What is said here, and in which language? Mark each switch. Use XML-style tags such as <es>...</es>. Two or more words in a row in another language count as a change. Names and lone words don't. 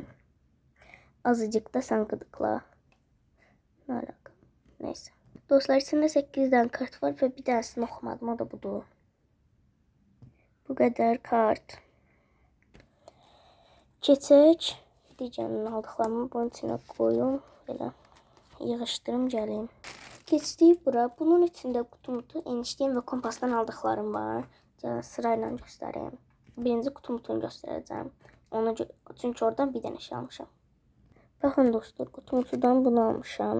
<tr>Azıcık da sen gıdıkla. Ne alaka? Neyse. Dostlar içinde 8 tane kart var ve bir tanesini okumadım. O da budur. Bu kadar kart.</tr> <az>Keçək.</az> <tr>Diyeceğim aldıqlarımı bunun içine koyun.</tr> <az>Belə. Yığışdırım gəleyim. Keçdik bura. Bunun içində qutumutu, eniştiyim və kompasdan aldıqlarım var. Gəlin sırayla göstəreyim. Birinci qutumutunu göstərəcəm. Çünki oradan bir dənə şey almışam. Baxın dostlar, qutumutudan bunu almışam.</az>